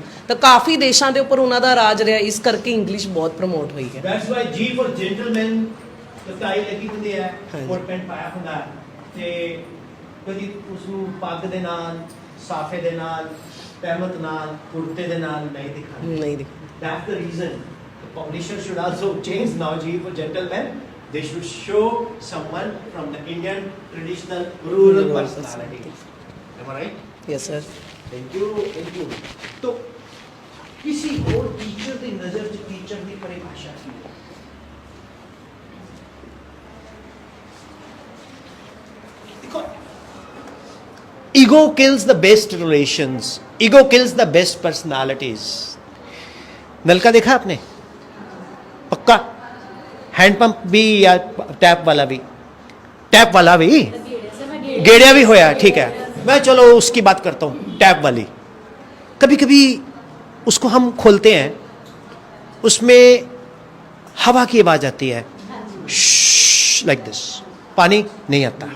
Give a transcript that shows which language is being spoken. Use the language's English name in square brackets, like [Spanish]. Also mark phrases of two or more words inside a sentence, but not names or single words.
[Punjabi] ਤਾਂ ਕਾਫੀ ਦੇਸ਼ਾਂ ਦੇ ਉੱਪਰ ਉਹਨਾਂ ਦਾ ਰਾਜ ਰਿਹਾ, ਇਸ ਕਰਕੇ ਇੰਗਲਿਸ਼ ਬਹੁਤ ਪ੍ਰਮੋਟ ਹੋਈ ਹੈ। [English] That's why G for gentleman [Punjabi] ਟਾਈ ਲੱਗੀ ਹੁੰਦੀ ਹੈ, ਕੋਟ ਪੈਂਟ ਪਾਇਆ ਹੁੰਦਾ ਤੇ ਕਦੀ ਉਸ ਨੂੰ ਪੱਗ ਦੇ ਨਾਲ, ਸਾਫੇ ਦੇ ਨਾਲ, ਤਹਿਮਤ ਨਾਲ, ਕੁੜਤੇ ਦੇ ਨਾਲ ਨਹੀਂ ਦਿਖਾਉਂਦੇ। ਨਹੀਂ [English] That's the reason the publisher should also change now G for gentlemen. They should show someone from the Indian traditional rural personality. Am I right? Yes sir. Thank you. [Hindi] तो किसी और टीचर की नजर च टीचर की परिभाषा की है? देखो, [English] ego kills the best relations, ego kills the best personalities. [Hindi] नलका देखा आपने? पक्का? हैंडपंप भी या टैप वाला भी? टैप वाला भी गेड़िया भी होया, ठीक है। मैं चलो उसकी बात करता हूँ, टैप वाली। कभी कभी उसको हम खोलते हैं, उसमें हवा की आवाज आती है, [English] like this, [Hindi] पानी नहीं आता।